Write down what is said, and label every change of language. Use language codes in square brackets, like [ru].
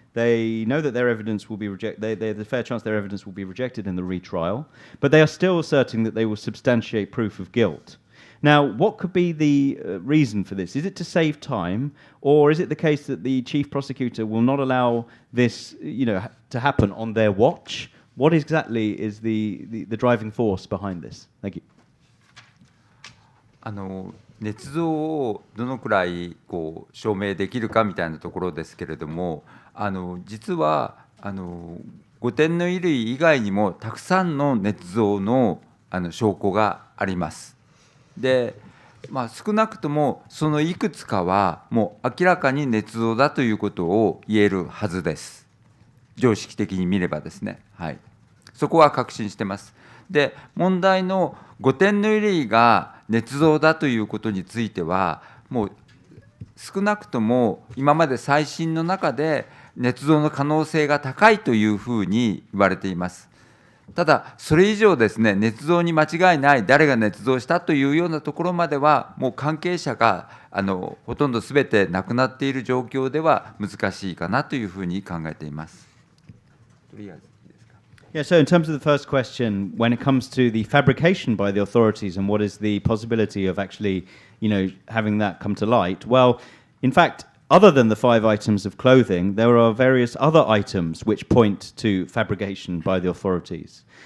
[en] They know that their evidence will be rejected. There's a fair chance their evidence will be rejected in the retrial, but they are still asserting that they will substantiate proof of guilt. Now, what could be the reason for this? Is it to save time, or is it the case that the chief prosecutor will not allow this, to happen on their watch? What exactly is the driving force behind this? Thank you. [ja] 捏造をどのくらい証明できるかみたいなところですけれども、実は5点の衣類以外にもたくさんの捏造の証拠があります。で、少なくともそのいくつかはもう明らかに捏造だということを言えるはずです。常識的に見ればですね。はい。そこは確信してます。で、問題の5点の衣類が捏造だということについては、もう少なくとも今まで再審の中で捏造の可能性が高いというふうに言われています。ただ、それ以上ですね、捏造に間違いない、誰が捏造したというようなところまでは、もう関係者がほとんどすべて亡くなっている状況では難しいかなというふうに考えています。とりあえず。 [en] Yeah, so in terms of the first question, when it comes to the fabrication by the authorities and what is the possibility of actually, having that come to light, well, in fact, other than the 5 items of clothing, there are various other items which point to fabrication by the authorities.